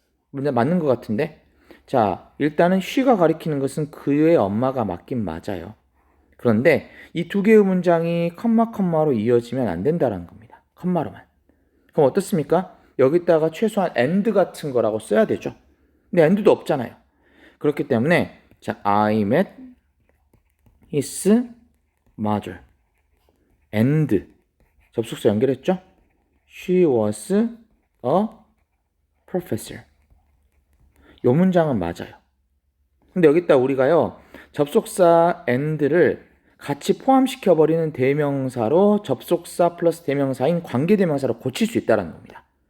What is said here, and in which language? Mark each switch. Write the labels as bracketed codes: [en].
[ko] 문장 맞는 것 같은데? 자, 일단은 she가 가리키는 것은 그의 엄마가 맞긴 맞아요. 그런데 이 두 개의 문장이 컴마로 이어지면 안 된다는 겁니다. 컴마로만. 그럼 어떻습니까? 여기다가 최소한 and 같은 거라고 써야 되죠. 근데 and도 없잖아요. 그렇기 때문에 자, [en] I met his mother. [ko] and 접속사 연결했죠? [en] She was a professor. [ko] 요 문장은 맞아요. 근데 여기다 우리가요, 접속사 and를 같이 포함시켜버리는 대명사로 접속사 플러스 대명사인 관계대명사로 고칠 수 있다는 겁니다.